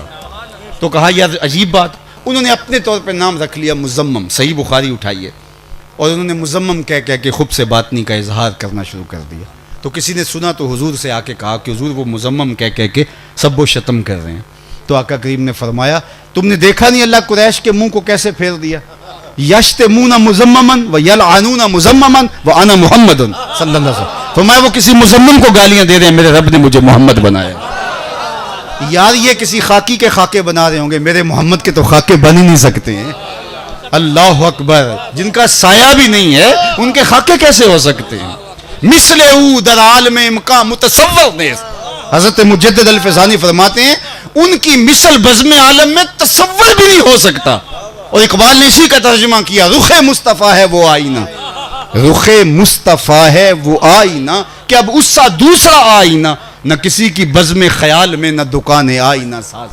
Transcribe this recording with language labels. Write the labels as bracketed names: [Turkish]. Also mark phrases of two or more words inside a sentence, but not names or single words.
[Urdu] تو کہا یار عجیب بات, انہوں نے اپنے طور پہ نام رکھ لیا مزمم. صحیح بخاری اٹھائیے, اور انہوں نے مزمم کہہ کے خب سے باطنی کا اظہار کرنا شروع کر دیا. تو کسی نے سنا تو حضور سے آ کے کہا کہ حضور وہ مزمم کہہ کے سب و شتم کر رہے ہیں. تو آقا کریم نے فرمایا تم نے دیکھا نہیں اللہ قریش کے منہ کو کیسے پھیر دیا؟ [Arabic] یشتمون مزممن و یلعنون مزممن و انا محمد صلی اللہ علیہ وسلم. [Urdu] فرمایا وہ کسی مزمم کو گالیاں دے رہے ہیں, میرے رب نے مجھے محمد بنایا. یار یہ کسی خاکی کے خاکے بنا رہے ہوں گے, میرے محمد کے تو خاکے بن ہی نہیں سکتے ہیں. [Arabic] اللہ اکبر. [Urdu] جن کا سایہ بھی نہیں ہے ان کے خاکے کیسے ہو سکتے ہیں؟ [Persian] مثل او در عالم امکا متصور نیست. [Urdu] حضرت مجدد الفسانی فرماتے ہیں ان کی مثل بزم عالم میں تصور بھی نہیں ہو سکتا. اور اقبال نے اسی کا ترجمہ کیا, رخ مصطفیٰ ہے وہ آئینہ, رخ مصطفیٰ ہے وہ آئینہ کہ اب اس سا دوسرا آئینہ, نہ کسی کی بزم خیال میں نہ دکان آئینہ ساز.